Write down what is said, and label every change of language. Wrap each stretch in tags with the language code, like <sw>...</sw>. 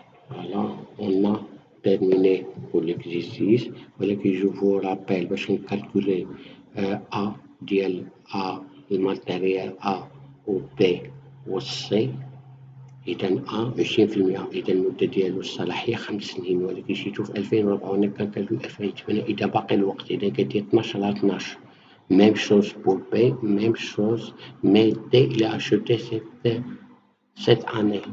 <fr>Voilà, on a terminé pour l'exercice. Voilà que je vous rappelle,</fr> <ar>باش</ar> <fr>calculer A</fr> <ar>ديال A الماتيريال A و B و C. إذا A 20%، إذا المدة ديالو الصلاحية 5 سنين، ولكن جيتو في 2004 وأنا كنكالكولي 2008، إذا باقي الوقت، إذا كدير 12 على 12.</ar> <fr>Même chose pour B, même chose, mais D il a acheté cette année.</fr>